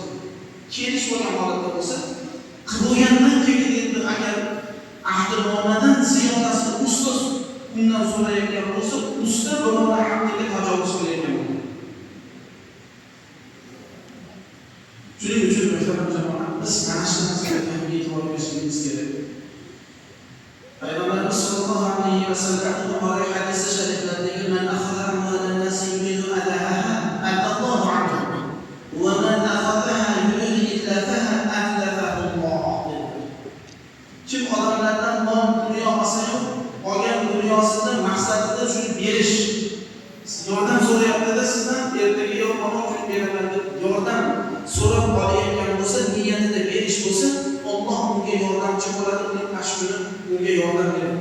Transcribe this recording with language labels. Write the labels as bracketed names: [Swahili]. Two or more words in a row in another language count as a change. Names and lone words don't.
[Uzbek] Kelish bo'lgan holatda bo'lsa, qilgandan keyin endi agar ahdinomadan ziyodasini usta undan so'rayotgan bo'lsa, usta birovlar haqqiga tajovuz qilayotgan bo'ladi. Shuning uchun muhtaram jamoat, biz mana shu narsalarga ham e'tibor berishimiz kerak. [Arabic] Payg'ambar صلى الله عليه وسلم [Uzbek] Buxoriy hadisi shariflaridagi [Arabic] من أخذ أموال الناس يريد أداءها أدى الله عنه ومن أخذها يريد إتلافها أتلفه الله. [Uzbek] Kim odamlardan mol dunyo olsa-yu, olgan dunyosida maqsadida shuni berish, yordam so'rayapti-da sizdan, ertaga yo mana shuni beraman deb olayotgan bo'lsa, niyatida berish bo'lsa, Alloh unga yordamchi bo'ladi, uning tashkili unga yordam beradi.